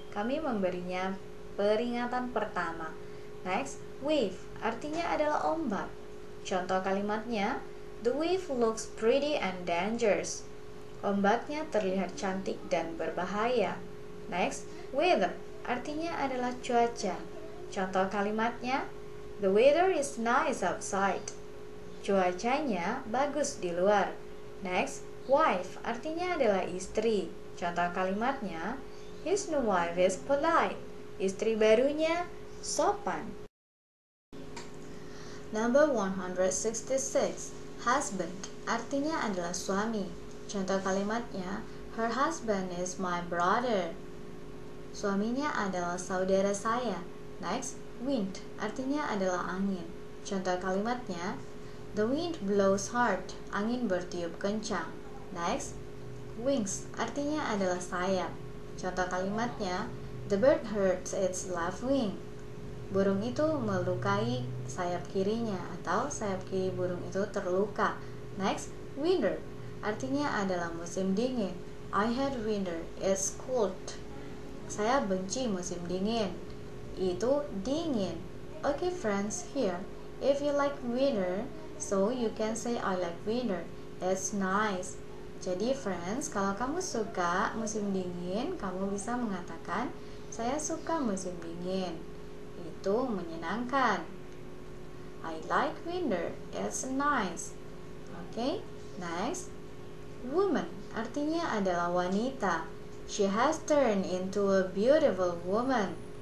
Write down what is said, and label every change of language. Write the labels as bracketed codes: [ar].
[id] Kami memberinya peringatan pertama. Next, wave artinya adalah ombak. Contoh kalimatnya, [en] the wave looks pretty and dangerous. [id] Ombaknya terlihat cantik dan berbahaya. Next, weather artinya adalah cuaca. Contoh kalimatnya, [en] the weather is nice outside. [id] Cuacanya bagus di luar. Next, wife artinya adalah istri. Contoh kalimatnya, [en] his new wife is polite. [id] Istri barunya sopan. [en] Number 166. [id] Husband artinya adalah suami. Contoh kalimatnya, [en] her husband is my brother. [id] Suaminya adalah saudara saya. Next, wind artinya adalah angin. Contoh kalimatnya, [en] the wind blows hard. [id] Angin bertiup kencang. [en] Next, wings [id] artinya adalah sayap. Contoh kalimatnya, [en] the bird hurts its left wing. [id] Burung itu melukai sayap kirinya atau sayap kiri burung itu terluka. Next, winter artinya adalah musim dingin. [en] I hate winter, it's cold. [id] Saya benci musim dingin. Itu dingin. [en] Okay friends, here. If you like winter, so you can say I like winter. It's nice. [id] Jadi friends, kalau kamu suka musim dingin, kamu bisa mengatakan saya suka musim dingin. Itu menyenangkan. [en] I like winter. It's nice. Okay, next. [id] Woman artinya adalah wanita. [en] She has turned into a beautiful woman.